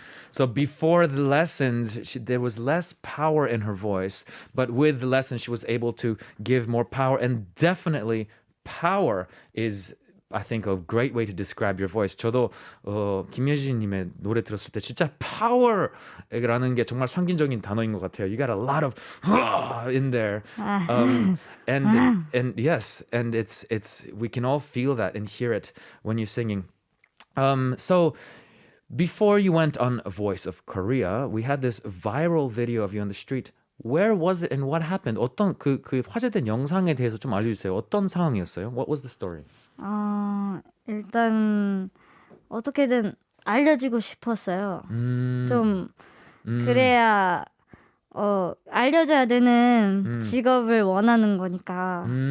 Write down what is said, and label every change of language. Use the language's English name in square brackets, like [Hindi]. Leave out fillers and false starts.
[English] So before the lessons, there was less power in her voice, but with the lessons, she was able to give more power. And definitely, power is, I think, a great way to describe your voice. [Korean] 저도 김예진님의 노래 들었을 때 진짜 power라는 게 정말 상징적인 단어인 것 같아요. [English] You got a lot of in there, and yes, and it's we can all feel that and hear it when you're singing. So. Before you went on Voice of Korea, we had this viral video of you on the street. Where was it and what happened? [Korean] 어떤 그 화제된 영상에 대해서 좀 알려주세요. 어떤 상황이었어요? [English] What was the story? [Korean] 일단 어떻게든 알려지고 싶었어요. 좀 그래야 알려져야 되는 직업을 원하는 거니까.